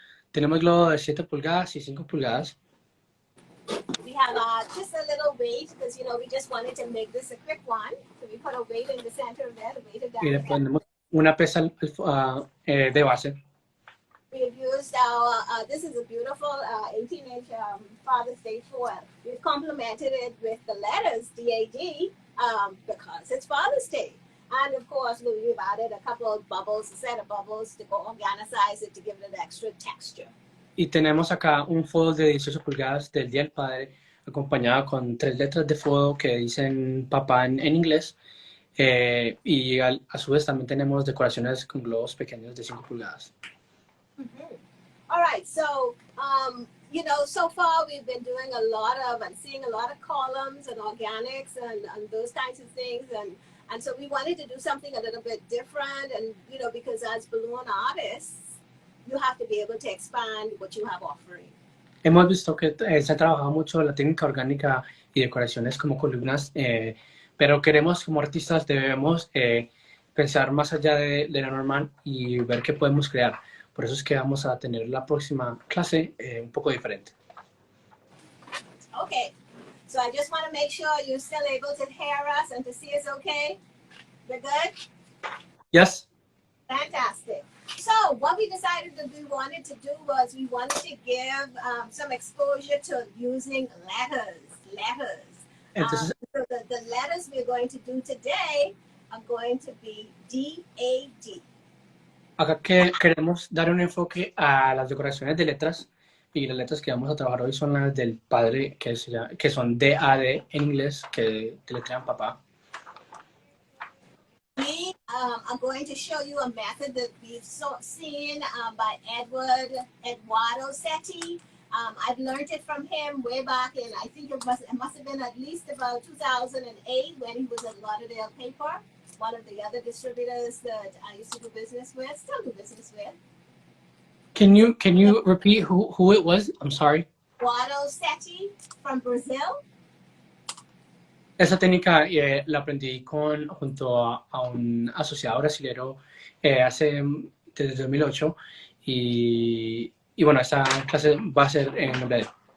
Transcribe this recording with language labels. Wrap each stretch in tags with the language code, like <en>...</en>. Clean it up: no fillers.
<es>Tenemos globo de 7 pulgadas y 5 pulgadas.</es> <en>We have just a little weight because, we just wanted to make this a quick one. So we put a weight in the center of that, a weight of that.</en> <es>Y le ponemos una pesa de base.</es> <en>We've used this is a beautiful 18-inch Father's Day foil. We've complemented it with the letters DAD because it's Father's Day. And of course, we've added a couple of bubbles, a set of bubbles to go organize it to give it an extra texture.</en> <es>Y tenemos acá un foil de 18 pulgadas del Día del Padre, acompañado con 3 letras de foil que dicen papá en inglés. Y a su vez también tenemos decoraciones con globos pequeños de 5 pulgadas. Mm-hmm.</es> <en>All right, so so far we've been doing seeing a lot of columns and organics and those kinds of things, and so we wanted to do something a little bit different, and because as balloon artists, you have to be able to expand what you have offering.</en> <es>Hemos visto que se ha trabajado mucho la técnica orgánica y decoraciones como columnas, pero queremos como artistas debemos pensar más allá de lo normal y ver qué podemos crear. Por eso es que vamos a tener la próxima clase un poco diferente.</es> <en>Okay, so I just want to make sure you're still able to hear us and to see us okay. We're good? Yes. Fantastic. So what we decided that we wanted to do was we wanted to give some exposure to using letters.</en> <es>Entonces,</es> <en>So the letters we're going to do today are going to be DAD.</en> <es>acá que queremos dar un enfoque a las decoraciones de letras y las letras que vamos a trabajar hoy son las del padre, que son DAD en inglés, que deletrean papá.</es> <en>We are going to show you a method that we've seen by Eduardo Setti. I've learned it from him way back in, I think it must have been at least about 2008 when he was at Lauderdale Paper, one of the other distributors that I used to do business with, still do business with. Can you repeat who it was? I'm sorry. Eduardo Setti from Brazil.</en> <es>Esa técnica la aprendí junto a un asociado brasilero desde 2008 y bueno, esta clase va a ser en nombre de él.</es>